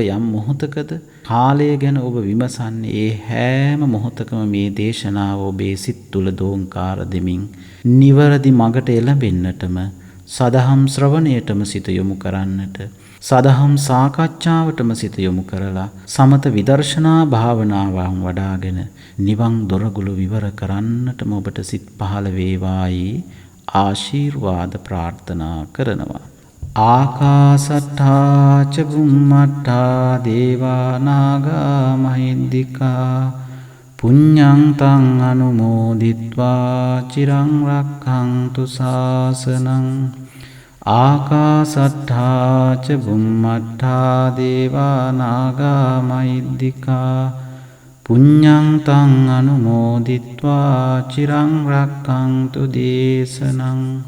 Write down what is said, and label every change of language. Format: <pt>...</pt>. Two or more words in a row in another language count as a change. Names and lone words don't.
<si>යම් මොහොතකද කාලය ගැන ඔබ විමසන්නේ, ඒ හැම මොහොතකම මේ දේශනාව ඔබේ සිත් තුළ දෝංකාර දෙමින් නිවැරදි මඟට එළඹෙන්නටම, සදහම් ශ්‍රවණයටම සිත යොමු කරන්නට, සදහම් සාකච්ඡාවටම සිත යොමු කරලා සමත විදර්ශනා භාවනාවන් වඩාගෙන නිවන් දොරගුළු විවර කරන්නටම ඔබට සිත් පහළ වේවායි ආශිර්වාද ප්‍රාර්ථනා කරනවා.</si> <pi>ආකාසට්ඨා ච බුම්මට්ඨා දේවා නාග මහින්దికා පුඤ්ඤං තං අනුමෝදිත්වා චිරං රක්ඛන්තු ශාසනං. ආකාසට්ඨා ච බුම්මට්ඨා දේවා නාග මහින්దికා පුඤ්ඤං තං අනුමෝදිත්වා චිරං රක්ඛන්තු දේශනං.</pi>